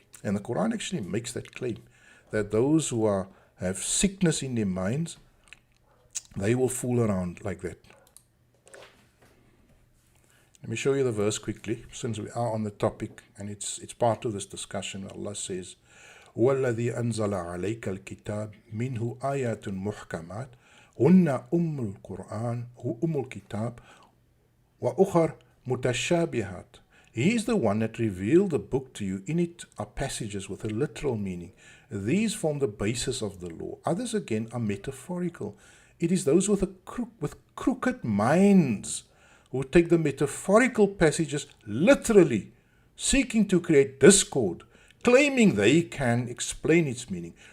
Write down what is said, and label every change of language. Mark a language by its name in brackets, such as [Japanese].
[English] And the Quran actually makes that claim, that those who have sickness in their minds, they will fool around like that. Let me show you the verse quickly, since we are on the topic, and it's part of this discussion. Allah says, [Arabic] هو الذي أنزل عليك الكتاب منه آيات محكمات هن القرآن هو الكتاب وأخر متشابهات. [English] He is the one that revealed the book to you. In it are passages with a literal meaning. These form the basis of the law. Others again are metaphorical. It is those with crooked minds who take the metaphorical passages literally, seeking to create discord, claiming they can explain its meaning.